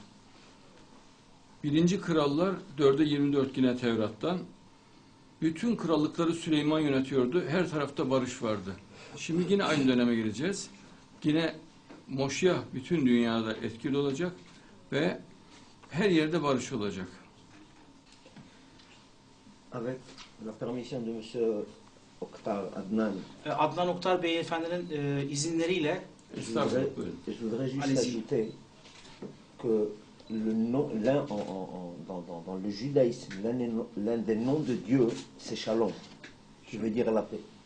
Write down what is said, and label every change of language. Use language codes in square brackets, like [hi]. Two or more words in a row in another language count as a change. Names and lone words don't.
[tr] Birinci Krallar 4'e 24 yine Tevrat'tan. Bütün krallıkları Süleyman yönetiyordu. Her tarafta barış vardı. Şimdi yine aynı döneme gireceğiz. Yine Moşyah bütün dünyada etkili olacak ve her yerde barış olacak. [fr] Avec la permission de M. Oktar Adnan. [tr] Adnan Oktar Beyefendinin izinleriyle [fr] Je voudrais juste ajouter que dans le judaïsme, l'un des noms de Dieu, c'est Shalom, qui veut dire la paix.